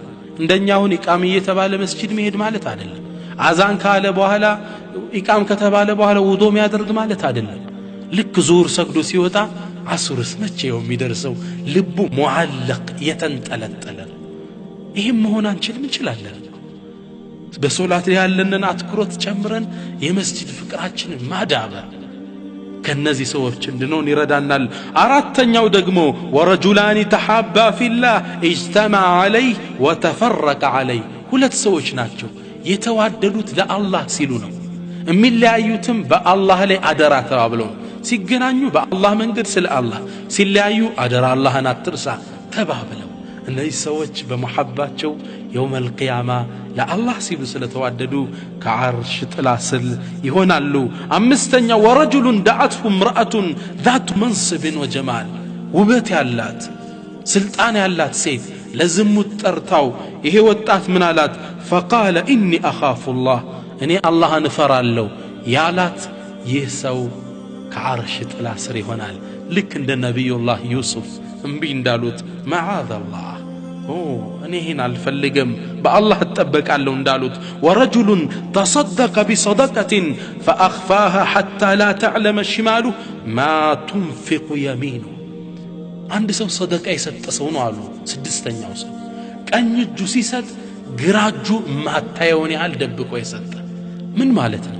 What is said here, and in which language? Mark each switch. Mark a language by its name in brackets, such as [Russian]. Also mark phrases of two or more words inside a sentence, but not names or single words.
[Amharic] እንደኛውን ኢቃም እየተባለ መስጂድ መሄድ ማለት አይደለም። አዛን ካለ በኋላ ኢቃም ከተባለ በኋላ ውዶ የሚያደርግ ማለት አይደለም። ልክ ዙሁር ሰግዶ ሲወጣ አሱርስ መቼው የሚደርሰው ልቡ ሙዓለቅ የተንጠለጠለ። ይህም መሆን አንችልም እንችላለን። በሶላት ላይ ያለንን አትኩሮት ጨምረን የመስጂድ ፍቅራችንን ማዳበር ከነዚህ ሰዎች እንድንሆን ይረዳናል። አራተኛው ደግሞ [Arabic] ورجلان تحابا في الله اجتمع عليه وتفرق عليه [Amharic] ሁለት ሰዎች ናቸው የተዋደዱት ለአላህ ሲሉ ነው። የሚለያዩትም በአላህ ላይ አደራ ተባብለው ሲገናኙ በአላህ መንገድ ስለ አላህ ሲለያዩ አደራ አላህን አትርሳ ተባብለው እነዚህ ሰዎች በመሐባቸው [Arabic] يوم القيامة [Amharic] ለአላህ ሲሉ ስለተዋደዱ ከዓርሽ ጥላ ስር ይሆናሉ። አምስተኛ [Arabic] ورجل دعته امرأة ذات منصب وجمال [Amharic] ውበት ያላት ስልጣን ያላት ሴት ለዝሙት ጠርታው ይሄ ወጣት ምን አላት? [Arabic] فقال إني أخاف الله [Amharic] እኔ አላህን እፈራለሁ ያላት ይህ ሰው ከዓርሽ ጥላ ስር ይሆናል። ልክ እንደ ነቢዩላህ ዩሱፍ እምቢ እንዳሉት መዓዘላህ እኔ ይህን አልፈልግም በአላህ እጠበቃለሁ እንዳሉት። [Arabic] ورجل تصدق بصدقة فأخفاها حتى لا تعلم شماله ما تنفق يمينه [Amharic] አንድ ሰው ሰደቃ የሰጠ ሰው ነው አሉ። ስድስተኛው ሰው ቀኝ እጁ ሲሰጥ ግራ እጁ ማታየውን ያህል ደብቆ የሰጠ። ምን ማለት ነው?